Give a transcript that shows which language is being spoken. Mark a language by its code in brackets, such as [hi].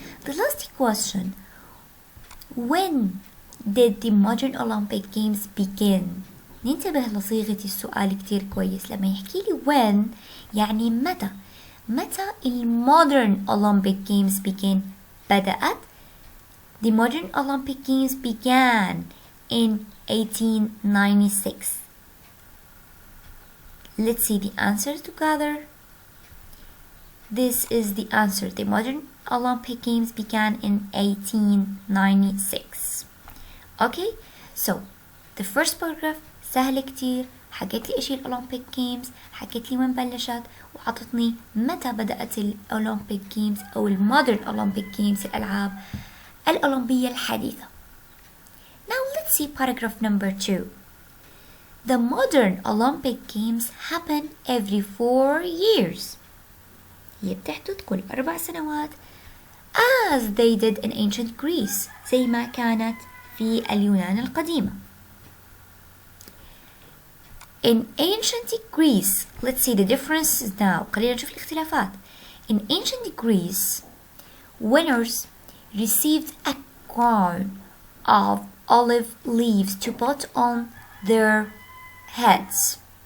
[en] The last question. When did the modern Olympic Games begin? [ar] ننتبه لصيغة السؤال كتير كويس. لما يحكي لي [en] when [ar] يعني متى. متى [en] modern Olympic Games began؟ [ar] بدأت. [en] The modern Olympic Games began in 1896. Let's see the answers together. This is the answer. The modern Olympic Games began in 1896. Okay, so the first paragraph [ar] سهل كتير. حكت لي ايش هي الأولمبيك جيمز، حكت لي وين بلشت، وعطتني متى بدأت الأولمبيك جيمز أو المودرن أولمبيك جيمز، الألعاب الأولمبية الحديثة. [en] Now let's see paragraph number 2. The modern Olympic Games happen every 4 years. [ar] هي بتحدث كل 4 سنوات [en] as they did in ancient Greece، [ar] زي ما كانت في اليونان القديمة. [en] In ancient Greece, let's see the differences now. [ar] خلينا نشوف الاختلافات. [en] In ancient Greece, winners received a crown of olive leaves to put on their heads.